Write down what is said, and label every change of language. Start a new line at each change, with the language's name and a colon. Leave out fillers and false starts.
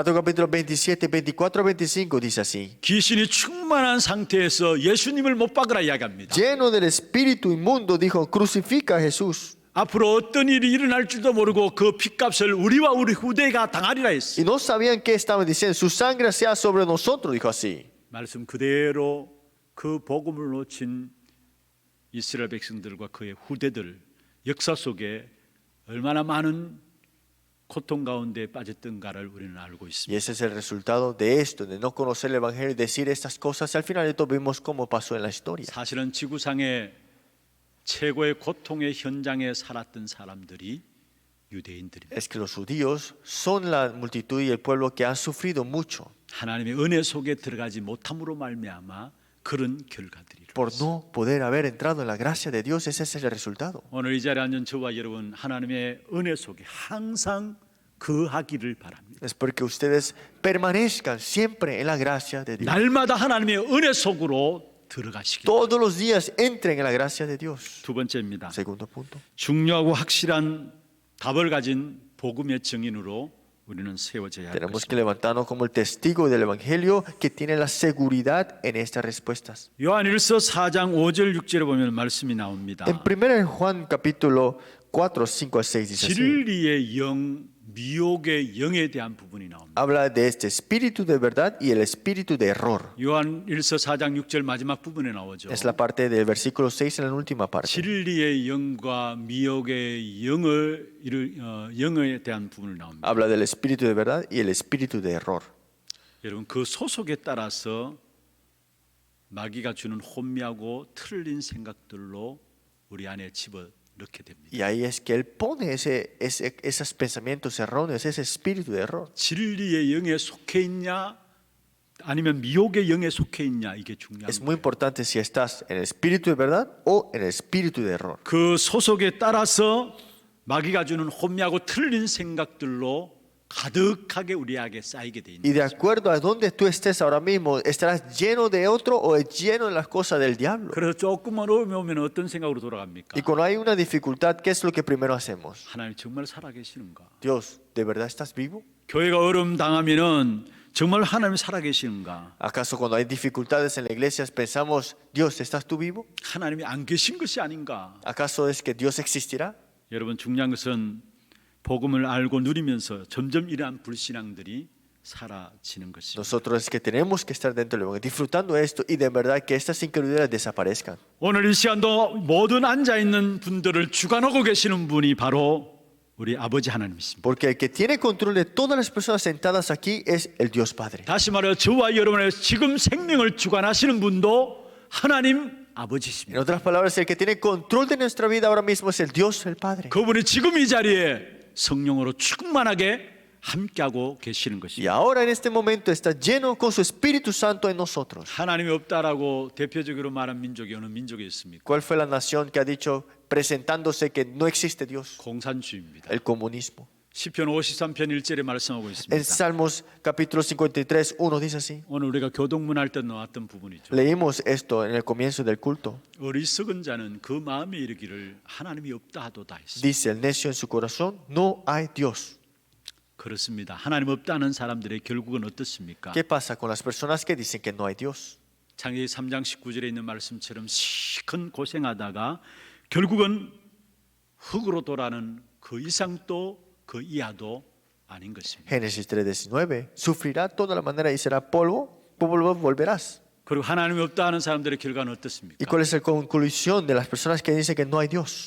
Spanish: Mateo capítulo 27, 24, 25 dice así.
Korean: 귀신이 충만한 상태에서 예수님을 못 박으라 이야기합니다.
Spanish: Lleno del espíritu inmundo dijo, crucifica a Jesús.
Korean: 앞으로 어떤 일이 일어날 줄도 모르고 그 핏값을 우리와 우리 후대가 당하리라 했어요.
Spanish: Y no sabían qué estaban diciendo. Su sangre sea sobre nosotros, dijo así.
Korean: 말씀 그대로 그 복음을 놓친 이스라엘 백성들과 그의 후대들 역사 속에 얼마나 많은 고통 가운데 빠졌던가를 우리는 알고
Spanish: Y
Korean: 있습니다.
Spanish: ese es el resultado de esto, de no conocer el Evangelio y decir estas cosas. Al final de todo vimos cómo pasó en la historia.
Korean: 사실은 지구상의 최고의 고통의 현장에 살았던 사람들이 유대인들입니다.
Spanish: Es que los judíos son la multitud y el pueblo que han sufrido mucho
Korean: 하나님의 은혜 속에 들어가지 못함으로 말미암아 그런 결과들이
Spanish: por
Korean: 일어났습니다.
Spanish: no poder haber entrado en la gracia de Dios. Ese es el resultado.
Korean: 오늘 이 자리에 앉은 저와 여러분 하나님의 은혜 속에 항상 거하기를 바랍니다.
Spanish: Es porque ustedes permanezcan siempre en la gracia de Dios.
Korean: 날마다 하나님의 은혜 속으로 들어가시기.
Spanish: Todos los días entren en la gracia de Dios.
Korean: 두 번째입니다.
Spanish: Segundo punto.
Korean: 중요하고 확실한 답을 가진 복음의 증인으로 우리는 세워져야 할
Spanish: Tenemos que levantarnos como el testigo del Evangelio que tiene la seguridad en estas respuestas.
Korean: 요한일서 4장 5절 6절에 보면 말씀이 나옵니다.
Spanish: En 1 Juan capítulo 4, 5 al 6 dice así.
Korean: 진리의 영, 미혹의 영에 대한 부분이 나옵니다.
Spanish: Habla de este espíritu de verdad y el espíritu de error.
Korean: 요한일서 4장 6절 마지막 부분에 나오죠.
Spanish: Es la parte del versículo 6 en la última parte.
Korean: 진리의 영과 미혹의 영에 대한 부분을 나옵니다.
Spanish: Habla del espíritu de verdad y el espíritu de error.
Korean: 여러분 그 소속에 따라서 마귀가 주는 혼미하고 틀린 생각들로 우리 안에 집어넣게 됩니다.
Spanish: Y ahí es que él pone esos pensamientos erróneos, ese espíritu de error.
Korean: 진리의 영에 속해 있냐 아니면 미혹의 영에 속해 있냐 이게 중요한
Spanish: Es
Korean: 거예요.
Spanish: muy importante si estás en el espíritu de verdad o en el espíritu de error.
Korean: 그 소속에 따라서 마귀가 주는 혼미하고 틀린 생각들로 가득하게 우리에게 쌓이게 돼 있는
Spanish: Y de
Korean: 거죠.
Spanish: acuerdo a donde tú estés ahora mismo, estarás lleno de otro o lleno de las cosas del diablo.
Korean: 그래서 조금만 어려움이 오면 어떤 생각으로 돌아갑니까?
Spanish: Y cuando hay una dificultad, ¿qué es lo que primero hacemos?
Korean: 하나님 정말 살아계시는가?
Spanish: Dios, ¿de verdad estás vivo?
Korean: 교회가 어려움 당하면은 정말 하나님 살아계시는가?
Spanish: ¿Acaso cuando hay dificultades en la iglesia pensamos, Dios, ¿estás tú vivo?
Korean: 하나님이 안 계신 것이 아닌가?
Spanish: ¿Acaso es que Dios existirá?
Korean: 여러분 중요한 것은 복음을 알고 누리면서 점점 이러한 불신앙들이 사라지는 것입니다.
Spanish: Nosotros es que tenemos que estar dentro del Evangelio, disfrutando esto y de verdad que estas incredulidades desaparezcan.
Korean: 오늘 이 시간도 모든 앉아 있는 분들을 주관하고 계시는 분이 바로 우리 아버지 하나님이십니다.
Spanish: Porque el que tiene control de todas las personas sentadas aquí es el Dios Padre.
Korean: 다시 말해 저와 여러분의 지금 생명을 주관하시는 분도 하나님
Spanish: En
Korean: 아버지십니다.
Spanish: otras palabras, el que tiene control de nuestra vida ahora mismo es el Dios, el Padre.
Korean: 그분이 지금 이 자리에 성령으로 충만하게 함께하고 계시는
Spanish: Y
Korean: 것입니다.
Spanish: ahora en este momento está lleno con su Espíritu Santo en nosotros.
Korean: 하나님이 없다라고 대표적으로 말한 민족이 어느 민족이 있습니까?
Spanish: ¿Cuál fue la nación que ha dicho presentándose que no existe Dios?
Korean: 공산주의입니다.
Spanish: El comunismo.
Korean: 시편 53편 1절에 말씀하고
Spanish: En
Korean: 있습니다.
Spanish: Salmos capítulo 53, 1 dice así.
Korean: 오늘 우리가 교동문 할 때 나왔던 부분이죠.
Spanish: Leímos esto en el comienzo del culto.
Korean: 어리석은 자는 그 마음에 이르기를 하나님이 없다 하도다 했습니다.
Spanish: Dice el necio en su corazón, no hay Dios.
Korean: 그렇습니다. 하나님 없다는 사람들의 결국은 어떻습니까?
Spanish: ¿Qué pasa con las personas que dicen que no hay Dios?
Korean: 창세기 3장 19절에 있는 말씀처럼 시큰 고생하다가 결국은 흙으로 돌아가는 그 이상도 그 이하도 아닌 것입니다.
Spanish: Génesis 3:19. Sufrirá toda la manera y será polvo, polvo volverás.
Korean: 그리고 하나님이 없다 하는 사람들의 결과는 어떻습니까?
Spanish: ¿Y cuál es la conclusión de las personas que dicen que no hay Dios?